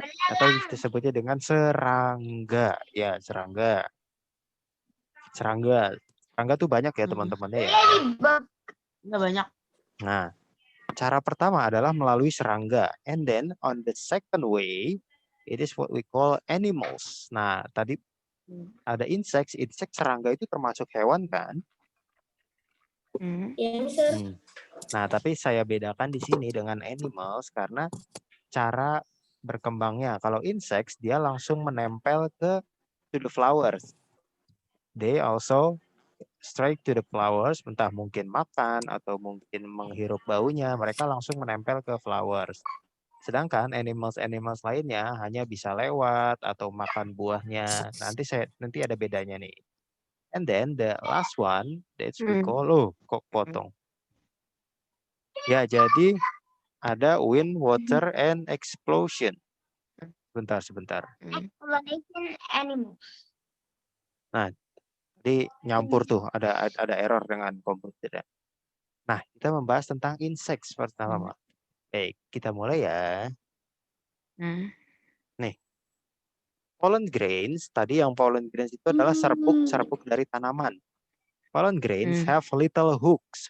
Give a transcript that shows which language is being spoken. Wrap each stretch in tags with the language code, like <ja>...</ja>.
<id>Atau disebutnya dengan serangga. Ya, serangga. Serangga tuh banyak ya teman-temannya ya. Nggak banyak. Nah, cara pertama adalah melalui serangga.</id> <en>And then on the second way, it is what we call animals.</en> <id>Nah, tadi ada insects. Serangga itu termasuk hewan kan? Ya, Mister. Nah, tapi saya bedakan di sini dengan animals karena cara berkembangnya. Kalau insects, dia langsung menempel</id> <en>to the flowers. They also straight to the flowers,</en> <id>entah mungkin makan atau mungkin menghirup baunya, mereka langsung menempel ke flowers. Sedangkan animals lainnya hanya bisa lewat atau makan buahnya. Nanti ada bedanya nih.</id> <en>And then the last one, that's we call,</en> <id>kok potong. Ya, jadi ada</id> <en>wind, water, and explosion.</en> <id>Sebentar.</id> <en>Explanation animals.</en> <id>Nah, jadi nyampur tuh, ada error dengan komputer. Nah, kita membahas tentang insects pertama. Baik, kita mulai ya. Nih, pollen grains, tadi yang pollen grains itu adalah serbuk dari tanaman.</id> <en>Pollen grains have little hooks.</en>